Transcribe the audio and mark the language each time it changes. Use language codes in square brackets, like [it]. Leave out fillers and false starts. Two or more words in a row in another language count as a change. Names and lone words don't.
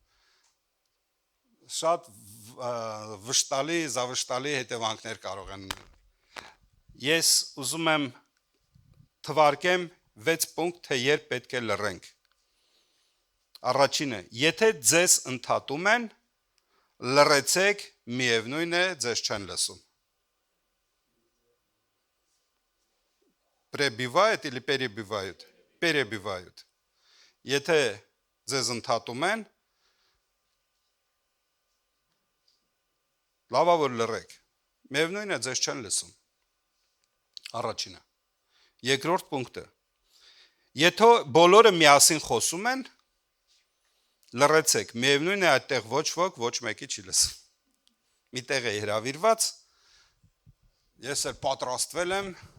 [hy] շատ վշտալի, զավշտալի հետևանքներ կարող են։ Ես ուզում եմ թվարկեմ 6 պունկտ, թե երբ պետք է լռենք։ Առաջինը, եթե ձեզ ընդհատում են, լռեցեք, միևնույն է, ձեզ չեն լսում։ [ru] Пребивают или перебивают? Перебивают. [hy] Եթե ձեզ ընդհատում են, լավա որ լռեք, միևնույն է, ձեզ չեն լսում։ Առաջինը։ Երկրորդ պունկտը։ Եթե բոլորը միասին խոսում են, լռեցեք, միևնույն է, այդտեղ ոչ ոք, ոչ մեկի չի լսում։ Միտեղ է հրավիրված, ես էլ պատրաստվել եմ,